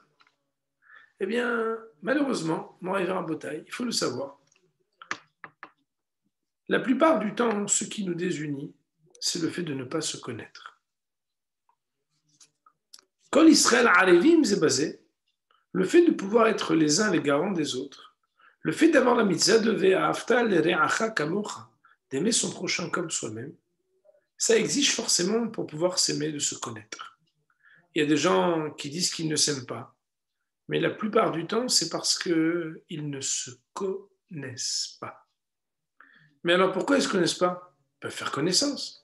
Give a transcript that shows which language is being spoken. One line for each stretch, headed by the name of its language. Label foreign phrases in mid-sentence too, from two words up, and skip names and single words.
French: Eh bien, malheureusement, mon révérend Botaï, il faut le savoir, la plupart du temps, ce qui nous désunit, c'est le fait de ne pas se connaître. Quand l'
Hebrew: ישראל ערבים
French: s'est basé, le fait de pouvoir être les uns les garants des autres, le fait d'avoir la mitzvah de
Hebrew: ואהבת לרעך כמוך,
French: d'aimer son prochain comme soi-même, ça exige forcément pour pouvoir s'aimer de se connaître. Il y a des gens qui disent qu'ils ne s'aiment pas, mais la plupart du temps, c'est parce qu'ils ne se connaissent pas. Mais alors pourquoi ils ne se connaissent pas? Ils peuvent faire connaissance.